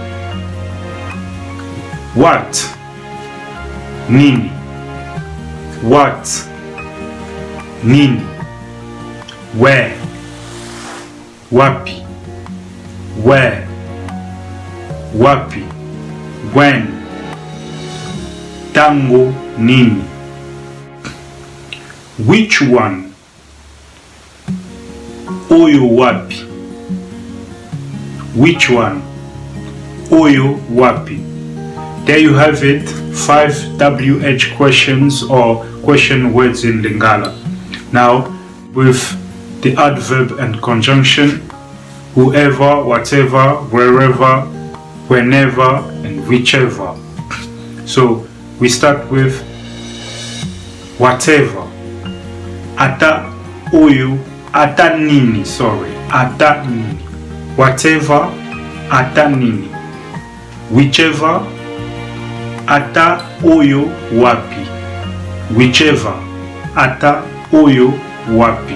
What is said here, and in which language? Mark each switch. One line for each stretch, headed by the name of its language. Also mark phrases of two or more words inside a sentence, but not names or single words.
English: what, nini, what, nini, where, wapi, where, wapi, when,
Lingala: tango, nini,
English: which one,
Lingala: oyo wapi,
English: which one,
Lingala: oyo wapi.
English: There you have it, 5 WH questions or question words in Lingala. Now with the adverb and conjunction, whoever, whatever, wherever, whenever, and whichever. So we start with whatever.
Lingala: Ata oyo, ata nini, sorry, ata nini. Whatever, ata nini. Whichever, ata oyo wapi. Whichever, ata oyo wapi.